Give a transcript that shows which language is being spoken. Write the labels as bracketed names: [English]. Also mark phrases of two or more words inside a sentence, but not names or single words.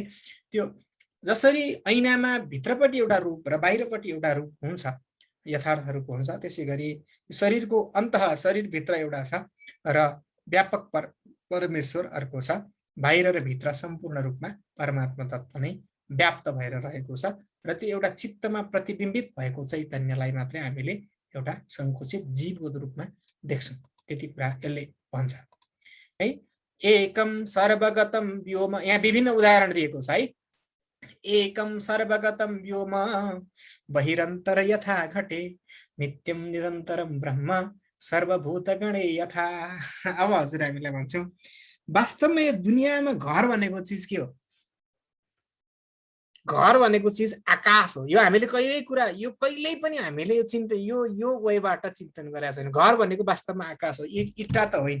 [Nepali] त्यो जसरी ऐनामा भित्रपट्टि एउटा रूप र बाहिरपट्टि एउटा रूप हुन्छ, यथार्थ रूप हुन्छ, त्यसै गरी शरीरको अन्तः शरीरभित्र एउटा छ र व्यापक परमेश्वर अर्को छ, बाहिर र भित्र सम्पूर्ण रूपमा परमात्मा तत्त्व नै व्याप्त भएर रहेको छ र त्यो एउटा चित्तमा प्रतिबिम्बित भएको चैतन्यलाई मात्रै हामीले एउटा सङ्कुचित जीवको रूपमा देख्छौँ। त्यति कुरा यसले भन्छ है। [Sanskrit] एकम सर्वगतम व्योम, [Nepali] यहाँ विभिन्न उदाहरण दिएको छ है। [Sanskrit] एकम सर्वगतम व्योम बहिरन्तर यथा घटे नित्यम निरन्तरम ब्रह्म सर्वभूतगणे यथा। [Nepali] अब हजुर हामीलाई भन्छौँ वास्तवमा यो दुनियाँमा घर भनेको चिज के हो? घर भनेको चिज आकाश हो। यो हामीले कहिल्यै पनि हामीले यो वेबाट चिन्तन गरेका छैन। घर भनेको वास्तवमा आकाश हो, इट्टा त होइन।